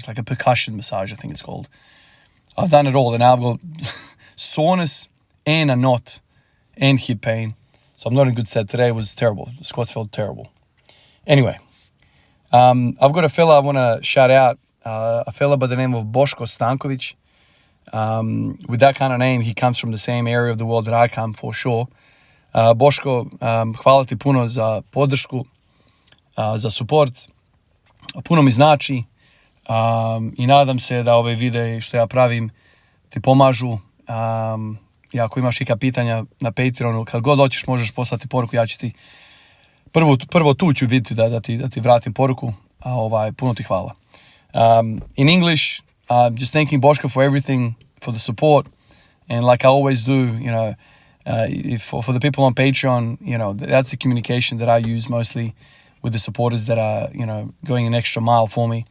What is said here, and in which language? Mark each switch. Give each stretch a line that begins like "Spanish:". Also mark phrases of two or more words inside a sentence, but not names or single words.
English: It's like a percussion massage, I think it's called. I've done it all, and now I've got soreness and a knot and hip pain. So I'm not in good stead. Today was terrible. The squats felt terrible. Anyway, I've got a fella I want to shout out, a fella by the name of Boško Stanković. With that kind of name, he comes from the same area of the world that I come, for sure.
Bosnian: Boško, hvala ti puno za podršku, za support. Puno mi znači i nadam se da ove videe što ja pravim ti pomažu. I ako imaš neka pitanja na Patreonu, kad god hoćeš možeš poslati poruku, ja ću ti prvo tu ću vidjeti da ti vratim poruku, puno ti hvala.
English: In English, just thanking Boško for everything, for the support, and like I always do, for the people on Patreon, that's the communication that I use mostly with the supporters that are, going an extra mile for me.